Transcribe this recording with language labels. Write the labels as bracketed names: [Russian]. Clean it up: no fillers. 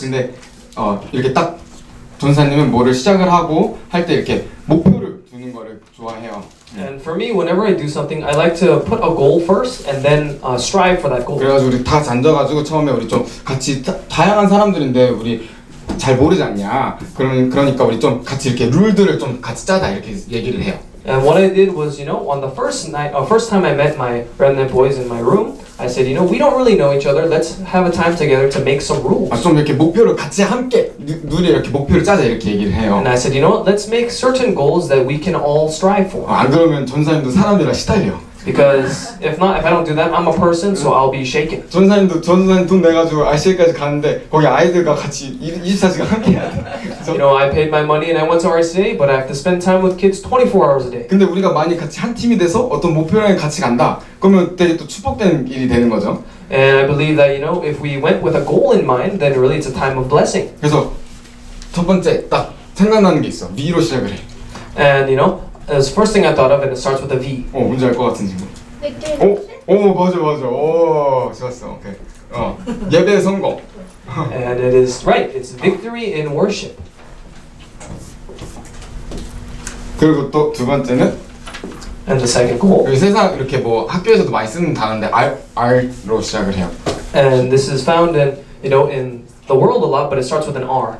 [Korean] 근데 이렇게 딱 전사님은 뭐를 시작을 하고 할 때 이렇게 목표를 두는 거를 좋아해요. [English] And for me, whenever I do something, I like to put a goal first and then strive for that goal. [Korean] 그래가지고 우리 다 앉아가지고 처음에 우리 좀 같이 다양한 사람들인데 우리 잘 모르지 않냐? 그러니까 우리 좀 같이 이렇게 룰들을 좀 같이 짜자 이렇게 얘기를 해요. [English] And what I did was, on the first time I met my remnant boys in my room, I said, we don't really know each other. Let's have a time together to make some rules. [Korean] 좀 이렇게 목표를 같이 함께 둘이 이렇게 목표를 짜자 이렇게 얘기를 해요. [English] And I said, let's make certain goals that we can all strive for. [Korean] 안 그러면 전사님도 사람들이랑 시달려. [English] Because if I don't do that, I'm a person, so I'll be shaken. [Korean] 전사님 돈 내가지고 RCA까지 가는데 거기 아이들과 같이 24시간 함께 해야 돼. [English] I paid my money and I went to RCA, but I have to spend time with kids 24 hours a day. [Korean] 근데 우리가 많이 같이 한 팀이 돼서 어떤 목표랑 같이 간다. 그러면 되게 또 축복되는 일이 되는 거죠. [English] And I believe that if we went with a goal in mind, then really it's a time of blessing. [Korean] 그래서 첫 번째 딱 생각나는 게 있어. V로 시작을 해. [English] And as first thing I thought of, and it starts with a V. [Korean] 뭔지 알 것 같은 친구. 맞아. 좋았어. 오케이. 예배 성공. [English] And it is right. It's victory in worship. [Korean] 그리고 또 두 번째는 [English] And the second goal. [Korean] 세상 이렇게 뭐 학교에서도 많이 쓰는 단어인데 R로 시작을 해요. [English] And this is found in the world a lot, but it starts with an R.